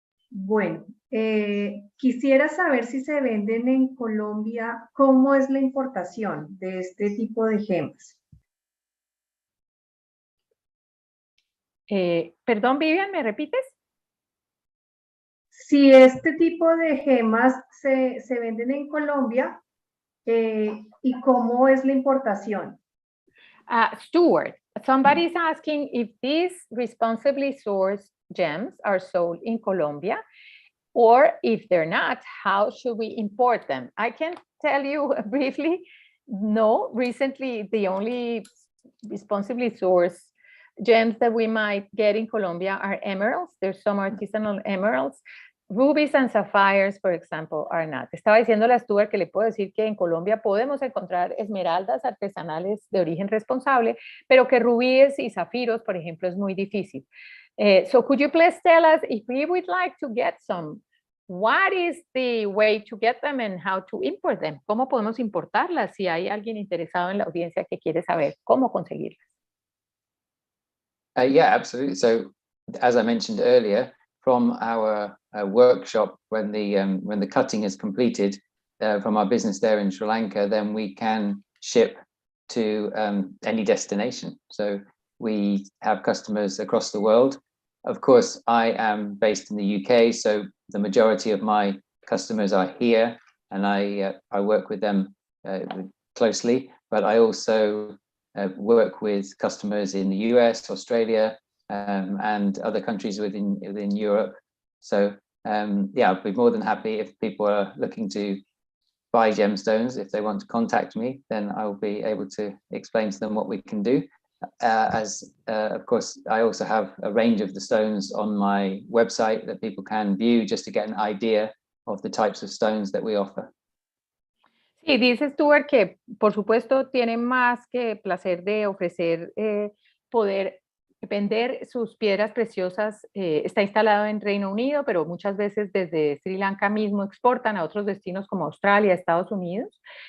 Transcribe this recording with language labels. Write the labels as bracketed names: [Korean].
[Spanish] Bueno, quisiera saber si se venden en Colombia, ¿cómo es la importación de este tipo de gemas? Perdón, Vivian, ¿me repites? Si este tipo de gemas se venden en Colombia, ¿y cómo es la importación? [English] Stuart, somebody is asking if these responsibly sourced gems are sold in Colombia, or if they're not, how should we import them? I can tell you briefly, no. Recently, the only responsibly sourced gems that we might get in Colombia are emeralds. There's some artisanal emeralds. Rubies and sapphires, for example, are not. [Spanish] Estaba diciendo a Stuart que le puedo decir que en Colombia podemos encontrar esmeraldas artesanales de origen responsable, pero que rubíes y zafiros, por ejemplo, es muy difícil. [English] So could you please tell us if we would like to get some, what is the way to get them and how to import them? [Spanish] ¿Cómo podemos importarlas? Si hay alguien interesado en la audiencia que quiere saber cómo conseguirlas. [English] Yeah, absolutely. So, as I mentioned earlier, from our workshop, when the cutting is completed from our business there in Sri Lanka, then we can ship to any destination. So we have customers across the world. Of course, I am based in the UK, so the majority of my customers are here, and I work with them closely. But I also work with customers in the US, Australia, and other countries within Europe. So yeah, I'd be more than happy if people are looking to buy gemstones. If they want to contact me, then I'll be able to explain to them what we can do. Of course, I also have a range of the stones on my website that people can view just to get an idea of the types of stones that we offer. [Spanish] Sí, dice Stuart que por supuesto tiene más que placer de ofrecer poder vender sus piedras preciosas. Está instalado en Reino Unido, pero muchas veces desde Sri Lanka mismo exportan a otros destinos como Australia, Estados Unidos.